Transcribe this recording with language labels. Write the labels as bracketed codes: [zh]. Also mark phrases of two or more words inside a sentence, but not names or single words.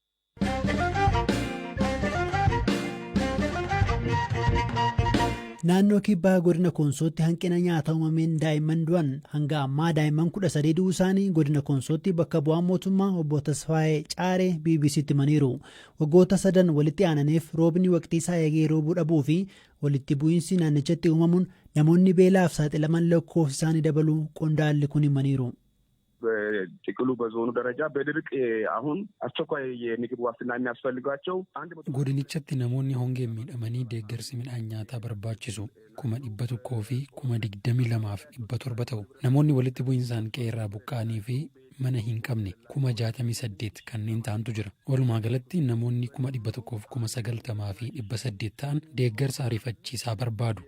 [om] Naannoo kibbaa godina Koonsootti hanqina nyaataa uumameen daa'imman du'an hanga ammaa daa'imman 13 du'uu isaanii godina Koonsootti bakka bu'aan mootummaa obbo Tasfaayee Caaree BBC'tti himaniiru. Waggoota 3 walitti aananiif roobni waqtii isaa eegee roobuu dhabuu fi walitti bu'iinsi naannichatti uumamuun namoonni beelaaf saaxilaman lakkoofsi isaanii dabaluu qondaalli kun himaniiru. [am] በጥቅሉ በዞኑ ደረጃ በድርቅ አሁን አስቸኳይ የምግብ ዋስትና የሚያስፈልጋቸው [om] godinichatti namoonni hongeen miidhamanii deeggarsi midhaan nyaataa barbaachisu 100,000 fi 22,700 ta'u. Namoonni walitti bu'insaan qeerraa buqqa'anii fi mana hin qabne 68,000 kanneen ta'antu jira. Walumaa galatti namoonni 100,000 fi 90,800 ta'an deeggarsa ariifachiisaa barbaadu.